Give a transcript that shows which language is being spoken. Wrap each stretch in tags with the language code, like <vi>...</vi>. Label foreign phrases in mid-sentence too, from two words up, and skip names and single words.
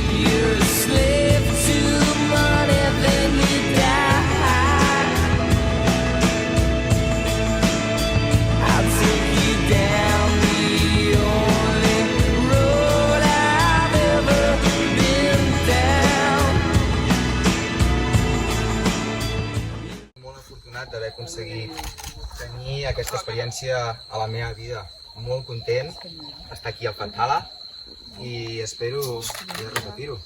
<en>You're a slave to money, then you die. I'll take you down the only road I've ever been down.</en> <ca>Molt afortunat d'haver aconseguit tenir aquesta experiència a la meva vida. Molt content d'estar aquí al Fathala i espero poder repetir-ho.</ca>